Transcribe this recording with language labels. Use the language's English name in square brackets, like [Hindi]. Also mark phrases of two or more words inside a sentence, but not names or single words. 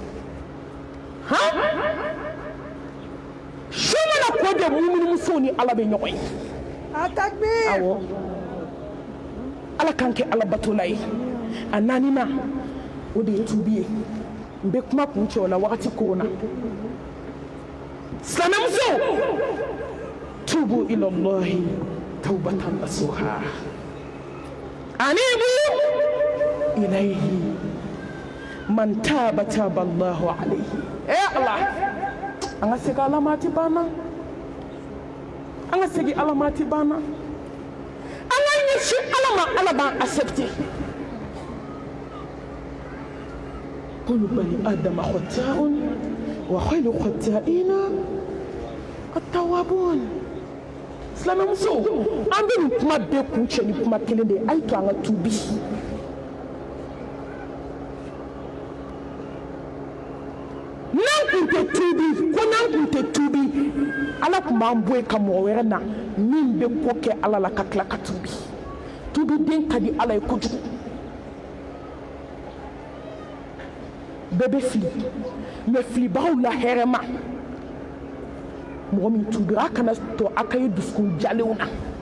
[Bambara] su mana ko de muminimusow ni ala bɛ ɲɔgɔn ye awɔ ala k'an kɛ ala batola ye a 4nan o de ye tubi ye n bɛ kuma kun cɛ o la wagati koron na [Arabic] silamɛmuso توبوا إلى الله توبة نصوحا أنيبوا إليه من تاب الله عليه [Bambara] Allah an ka segin alamati banna an ka segin alamati banna an ka ɲɛsin ala ma ala b'an accepter [Arabic] كل بني آدم خطاء وخير الخطائين التوابون [Bambara] silamɛmuso an bɛ nin kuma bɛɛ kun cɛ ni kuma kelen de ye a ye to an ka tubi n'an kun tɛ tubi ala tun b'an bɔ yen ka mɔgɔ wɛrɛ na min bɛ ko kɛ ala la ka tila ka tubi den ka di ala ye kojugu bɛɛ bɛ fili mais filibagaw la hɛrɛ ma mɔgɔ min tubira a kana to a ka ye dusukun jalenw na